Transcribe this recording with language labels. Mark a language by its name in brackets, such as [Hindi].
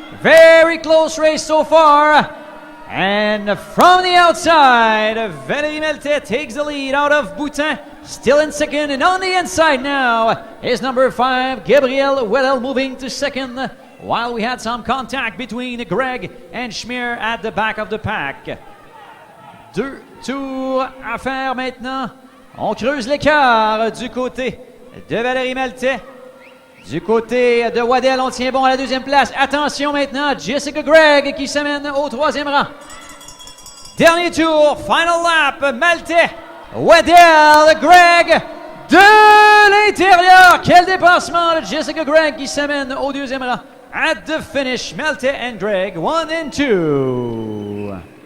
[English] Very close race so far. And from the outside, Valérie Maltais takes the lead out of Boutin. Still in second, and on the inside now is number 5, Gabrielle Waddell, moving to second, while we had some contact between Gregg and Schmier at the back of the pack. [French] 2 tours à faire maintenant. On creuse l'écart du côté de Valérie Maltais. Du côté de Waddell, on tient bon à la 2e place. Attention maintenant, Jessica Gregg qui s'amène au 3e rang. Dernier tour, [English] final lap, [French] Maltais, Waddell, Gregg de l'intérieur. Quel dépassement de Jessica Gregg qui s'amène au 2e rang. [English] At the finish, Maltais and Gregg, 1 and 2.